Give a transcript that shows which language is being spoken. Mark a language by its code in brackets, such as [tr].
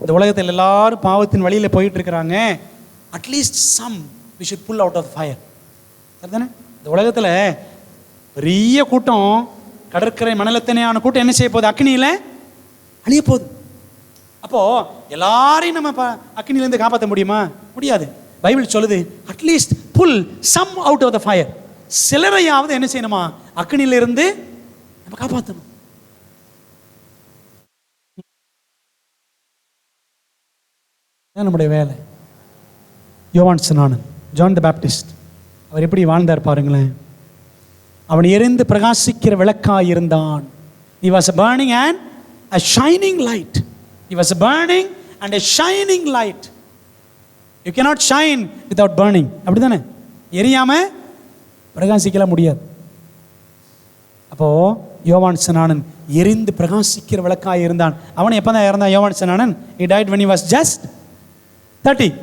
[ta] இந்த உலகத்தில் எல்லாரும் பாவத்தின் வழியில் போயிட்டு இருக்கிறாங்க. [en] At least some we should pull out of the fire. [ta] சரிதானே? இந்த உலகத்தில் பெரிய கூட்டம், கடற்கரை மணலத்தனையான கூட்டம் என்ன செய்ய போகுது? அக்னியில் அழிய போகுது. அப்போது எல்லாரையும் நம்ம அக்னியிலேருந்து காப்பாற்ற முடியுமா? முடியாது. பைபிள் சொல்லுது, [en] At least pull some out of the fire. [ta] சிலரையாவது என்ன செய்யணுமா? அக்னியிலிருந்து நம்ம காப்பாற்றணும். நம்முடைய வேலை. யோவான் ஸ்நானன், ஜான் த பேப்டிஸ்ட், அவர் எப்படி வாழ்ந்தார் பாருங்களேன். அவன் எரிந்து பிரகாசிக்கிற விளக்காய் இருந்தான். [en] He was a burning and a shining light. He was a burning and a shining light. You cannot shine without burning. [ta] அப்படி தானே? எரியாம பிரகாசிக்கலாம் முடியாது. அப்போ யோவான் ஸ்நானன் எரிந்து பிரகாசிக்கிற விளக்காய் இருந்தான். அவன் எப்போ தான் இறந்தான்? [en] யோவான் ஸ்நானன் he died when he was just 30.